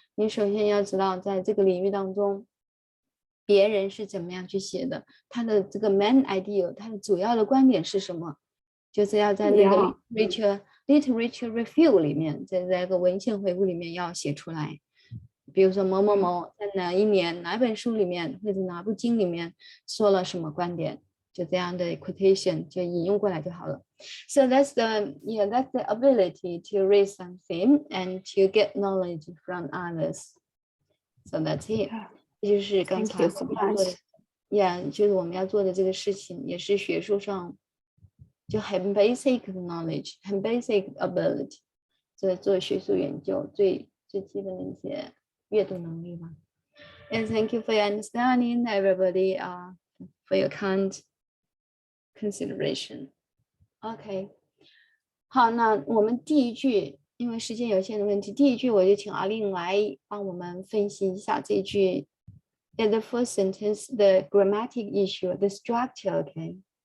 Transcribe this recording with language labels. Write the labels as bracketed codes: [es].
[zh] 你首先要知道在这个领域当中别人是怎么样去写的，他的这个 main idea， 他的主要的观点是什么，就是要在那个 literature review 里面，在那个文献回顾里面要写出来。比如说某某某在哪一年哪本书里面或者哪部经里面说了什么观点，就这样的 quotation 就引用过来就好了。 [en] So that's the ability to read something and to get knowledge from others. So that's it. [zh] 这就是刚才我们要做的就是我们要做的这个事情，也是学术上就很 basic knowledge， 很 basic ability， 这做学术研究最基本的一些阅读能力吧。 [en] And thank you for your understanding, everybody, for your kind consideration. [zh] OK， 好，那我们第一句，因为时间有限的问题，第一句我就请阿令来帮我们分析一下这句。 [en] In the first sentence, the grammatic issue, the structure, okay?